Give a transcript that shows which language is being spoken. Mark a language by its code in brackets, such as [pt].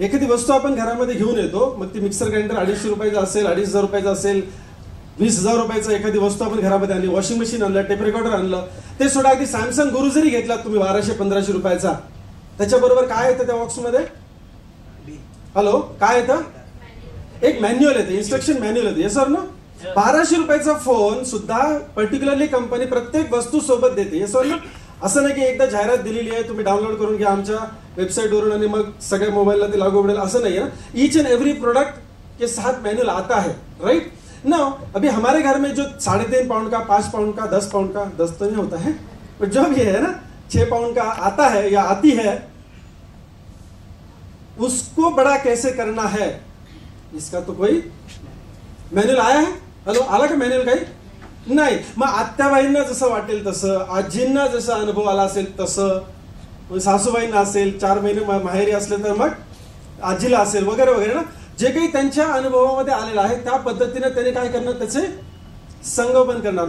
[mr] एखादी वस्तू आपण घरामध्ये घेऊन येतो, मग ती मिक्सर ग्राइंडर 250 रुपयाचा असेल, 2500 रुपयाचा असेल, 20,000 रुपयाचा एखादी वस्तू आपण घरामध्ये आणली, वॉशिंग मशीन आणलं, टेप रेकॉर्डर आणलं, ते सोडा अगदी सॅमसंग गुरु जरी घेतला तुम्ही 1200-1500 रुपयाचा, त्याच्याबरोबर काय येतं त्या बॉक्समध्ये? हॅलो, काय येतं? एक मॅन्युअल येते, इन्स्ट्रक्शन मॅन्युअल येते. [en] Yes or no? [mr] 1200 रुपयाचा फोन सुद्धा पर्टिक्युलरली कंपनी प्रत्येक वस्तू सोबत देते. Yes or no? असं नाही की एकदा जाहिरात दिलेली आहे तुम्ही डाउनलोड करून घ्या आमच्या वेबसाईटवरून आणि मग सगळ्या मोबाईलला ते लागू पडेल, [hi] असं नहीं है ना. [en] each and every [hi] प्रोडक्ट के साथ मैनुअल आता है, राइट? नाउ अभी हमारे घर में जो 3.5 पाउंड का, 5 पाउंड का, 10 पाउंड का, 10 तो नहीं होता है, बट जो भी है ना 6 पाउंड का आता है या आती है, उसको बड़ा कैसे करना है इसका तो कोई मॅन्युअल आया है? [mr] हॅलो, आला का मॅन्युअल काही? नाही. मग आत्याबाईंना जसं वाटेल तसं, आजींना जसा अनुभव आला असेल तसं, सासूबाईंना असेल, 4 महिने माहेरी असले तर मग आजीला असेल, वगैरे वगैरे ना, जे काही त्यांच्या अनुभवामध्ये आलेलं आहे त्या पद्धतीने त्याने काय करणार, त्याचे संगोपन करणार.